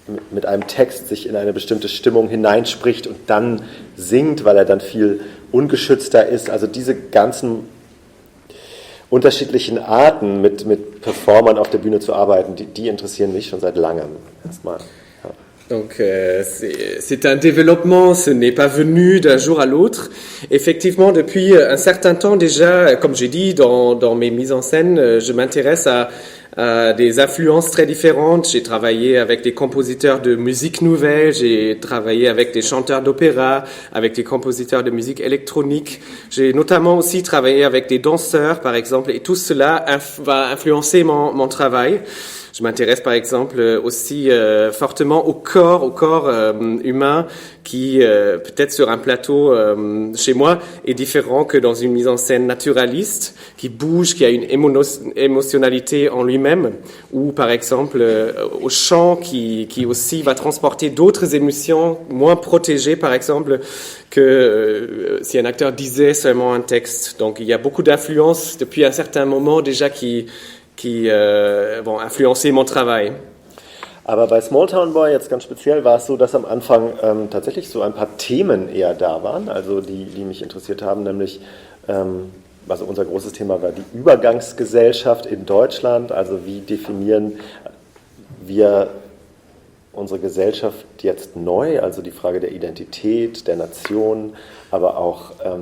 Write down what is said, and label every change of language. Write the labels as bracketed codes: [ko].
[de] mit einem Text sich in eine bestimmte Stimmung hineinspricht und dann singt, weil er dann viel ungeschützter ist. Also diese ganzen unterschiedlichen Arten, mit Performern auf der Bühne zu arbeiten, die interessieren mich schon seit langem. Erstmal. Ja. [fr] Donc c'est un développement, ce n'est pas venu d'un jour à l'autre. Effectivement, depuis un certain temps déjà, comme j'ai dit dans mes mises en scène, je m'intéresse à des influences très différentes. J'ai travaillé avec des compositeurs de musique nouvelle, j'ai travaillé avec des chanteurs d'opéra, avec des compositeurs de musique électronique. J'ai notamment aussi travaillé avec des danseurs, par exemple, et tout cela va influencer mon travail. Je m'intéresse par exemple aussi fortement au corps humain qui peut-être sur un plateau chez moi est différent que dans une mise en scène naturaliste, qui bouge, qui a une émotionnalité en lui-même, ou par exemple au chant qui aussi va transporter d'autres émotions moins protégées par exemple que si un acteur disait seulement un texte. Donc il y a beaucoup d'influences depuis un certain moment déjà qui influencé mon travail. [de] Aber bei Small Town Boy jetzt ganz speziell war es so, dass am Anfang tatsächlich so ein paar Themen eher da waren, also die mich interessiert haben, nämlich also unser großes Thema war die Übergangsgesellschaft in Deutschland, also wie definieren wir unsere Gesellschaft jetzt neu, also die Frage der Identität, der Nation, aber auch